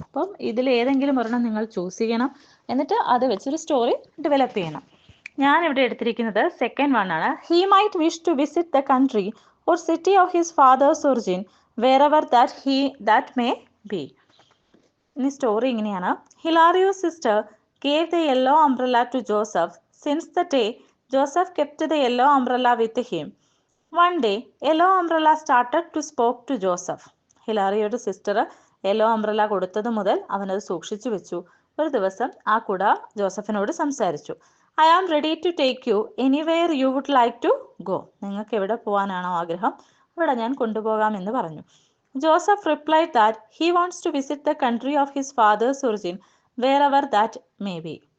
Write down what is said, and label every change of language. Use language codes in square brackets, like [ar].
[ml] അപ്പം ഇതിൽ ഏതെങ്കിലും ഒരെണ്ണം നിങ്ങൾ ചൂസ് ചെയ്യണം. എന്നിട്ട് അത് വെച്ചൊരു സ്റ്റോറി ഡെവലപ്പ് ചെയ്യണം. ഞാനിവിടെ എടുത്തിരിക്കുന്നത് സെക്കൻഡ് വൺ ആണ്. [en] He might wish to visit the country or city of his father's origin wherever that may be. [ml] ഇനി സ്റ്റോറി ഇങ്ങനെയാണ്. [en] Hilario's sister gave the yellow umbrella to Joseph. Since the day, Joseph kept the yellow umbrella with him. One day, yellow umbrella started to spoke to Joseph. [ml] ഹിലാറിയോയുടെ sister yellow umbrella കൊടുത്തത് മുതൽ അവനത് സൂക്ഷിച്ചു വെച്ചു. ഒരു ദിവസം ആ കുട ജോസഫിനോട് സംസാരിച്ചു. [en] I am ready to take you anywhere you would like to go. [ml] നിങ്ങൾക്ക് എവിടെ പോകാനാണോ ആഗ്രഹം അവിടെ ഞാൻ കൊണ്ടുപോകാമെന്ന് പറഞ്ഞു. [en] Joseph replied that he wants to visit the country of his father's origin wherever that may be.